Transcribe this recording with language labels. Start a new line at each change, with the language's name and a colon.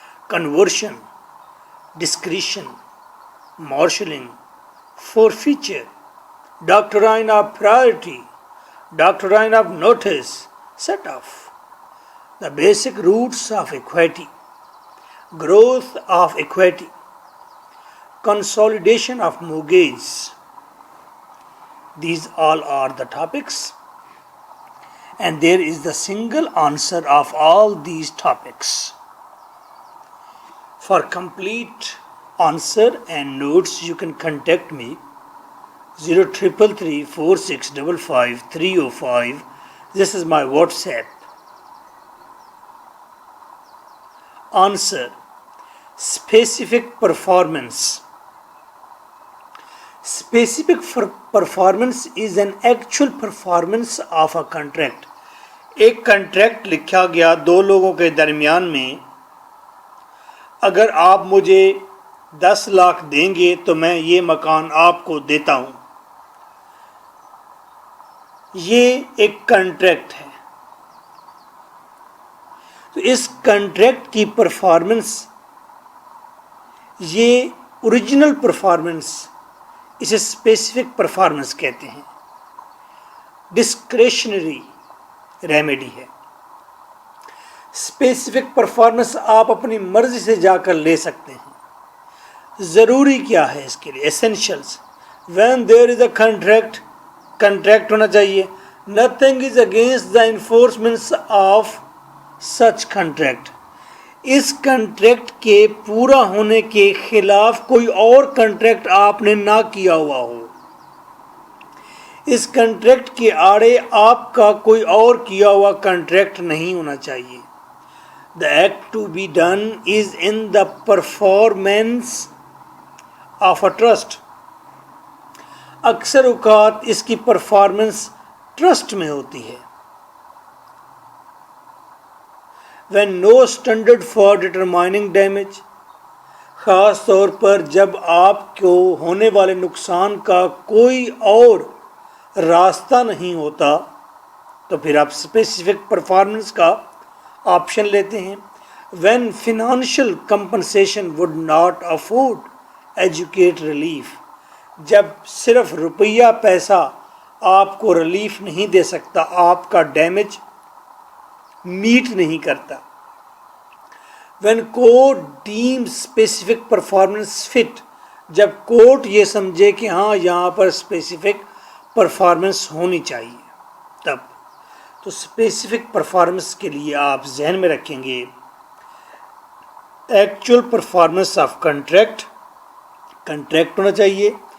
English: Conversion, discretion, marshalling, forfeiture, doctrine of priority, doctrine of notice, set of the basic roots of equity, growth of equity, consolidation of mortgage. These all are the topics, and there is the single answer of all these topics. For complete answer and notes you can contact me 0333 4655 305. This is my WhatsApp. Answer. Specific performance. Specific performance is an actual performance of a contract.
Urdu: ایک contract لکھا گیا 2 لوگوں کے درمیان میں، اگر آپ مجھے 10 لاکھ دیں گے تو میں یہ مکان آپ کو دیتا ہوں. یہ ایک کنٹریکٹ ہے. تو اس کنٹریکٹ کی پرفارمنس، یہ اوریجنل پرفارمنس، اسے اسپیسیفک پرفارمنس کہتے ہیں.
English: Discretionary remedy ہے.
Urdu: اسپیسیفک پرفارمنس آپ اپنی مرضی سے جا کر لے سکتے ہیں. ضروری کیا ہے اس کے لیے؟ ایسینشلس.
English: when there is a contract
Urdu: ہونا چاہیے.
English: Nothing is against the enforcement of such contract.
Urdu: اس contract کے پورا ہونے کے خلاف کوئی اور کنٹریکٹ آپ نے نہ کیا ہوا ہو. اس کنٹریکٹ کے آڑے آپ کا کوئی اور کیا ہوا کنٹریکٹ نہیں ہونا چاہیے.
English: The act to be done is in the performance of a trust.
Urdu: اکثر اوقات اس کی پرفارمنس ٹرسٹ میں ہوتی ہے.
English: When no standard for determining damage.
Urdu: خاص طور پر جب آپ کو ہونے والے نقصان کا کوئی اور راستہ نہیں ہوتا تو پھر آپ اسپیسیفک پرفارمنس کا آپشن لیتے ہیں.
English: When financial compensation would not afford adequate relief.
Urdu: جب صرف روپیہ پیسہ آپ کو ریلیف نہیں دے سکتا، آپ کا ڈیمیج میٹ نہیں کرتا.
English: When court deems specific performance fit.
Urdu: جب کورٹ یہ سمجھے کہ ہاں یہاں پر اسپیسیفک پرفارمنس ہونی چاہیے تب. تو اسپیسیفک پرفارمنس کے لیے آپ ذہن میں رکھیں گے
English: actual performance of contract
Urdu: ہونا چاہیے.